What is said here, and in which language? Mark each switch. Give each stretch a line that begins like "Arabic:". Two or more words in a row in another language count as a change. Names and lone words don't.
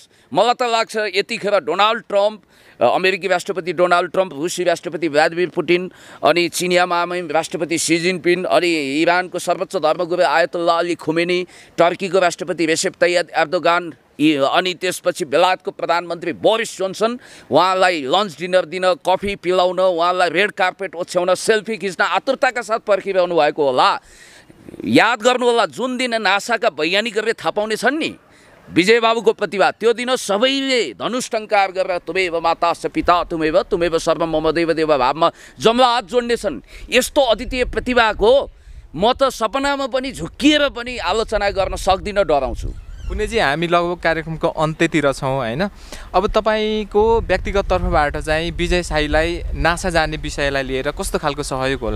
Nepali: मलाई त लाग्छ यतिखेर डोनाल्ड ट्रम्प, अमेरिकी राष्ट्रपति डोनाल्ड ट्रम्प, रुसी राष्ट्रपति भ्लादिमिर पुटिन, अनि चिनिया महामहिम राष्ट्रपति सी जिनपिङ, अनि इरानको सर्वोच्च धर्मगुरु आयतुल्लाह अली खुमेनी, टर्कीको राष्ट्रपति रेसेप तय्यब एर्दोगान, अनि त्यसपछि बेलायतको प्रधानमन्त्री बोरिस जोन्सन, उहाँलाई
English: lunch dinner
Nepali: दिन, कफी पिलाउन, उहाँलाई
English: red carpet
Nepali: ओछ्याउन, सेल्फी खिच्न आतुरताका साथ पर्खिरहनु भएको होला। याद गर्नु होला, जुन दिन नासाका वैज्ञानिकहरूले थाहा पाउने छन् नि विजय बाबुको प्रतिभा, त्यो दिन सबैले धनुष टङ्कार गरेर
Sanskrit: तुमेव माता स पिता तुमेव सर्वम मम देव देव
Nepali: भावमा जम्ला हात जोड्नेछन्। यस्तो अद्वितीय प्रतिभाको म त सपनामा पनि झुक्किएर पनि आलोचना गर्न सक्दिनँ, डराउँछु। पुण्यजी, हामी लगभग कार्यक्रमको अन्त्यतिर छौँ होइन। अब तपाईँको व्यक्तिगत तर्फबाट चाहिँ विजय साईलाई नासा जाने विषयलाई लिएर कस्तो खालको सहयोग होला?